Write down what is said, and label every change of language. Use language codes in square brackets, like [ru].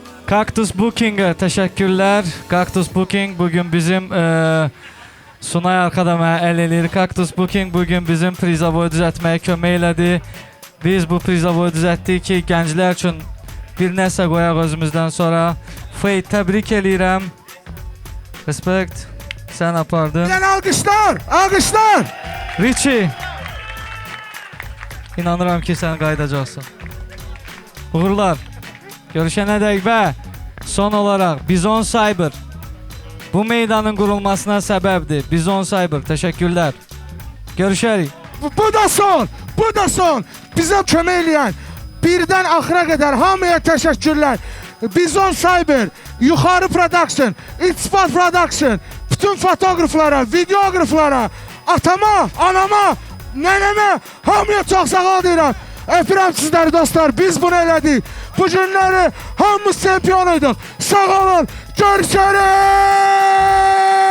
[tr] Cactus Booking'e teşekkürler. [az] Cactus Booking bugün bizim Sunay arkada mənə əl eləyir. Cactus Booking bugün bizim prizavoyu düzəltməyə kömək elədi. Biz bu prizavoyu düzəltdik ki, gənclər üçün bir nəsə qoyaq özümüzdən sonra. Fate, təbrik eləyirəm. Respekt. Sən apardın. Yəni alqışlar, alqışlar! Richie. İnanıram ki, sən qayıdacaqsın. Uğurlar. Görüşənədək və son olaraq Bizon Cyber bu meydanın qurulmasına səbəbdir. Bizon Cyber, təşəkkürlər. Görüşərik. Bu da son, bu da son. Bizə kömək eləyən birdən axıra qədər hamıya təşəkkürlər. Bizon Cyber, Yuxarı Production, İltifat Production, bütün fotoqraflara, videoqraflara, atama, anama, nənəmə, hamıya çox sağ ol deyirəm. Öpürəm sizləri dostlar, biz bunu elədik. Bu günləri hamımız çempionuyduk. Sağ olun, görüşürüz.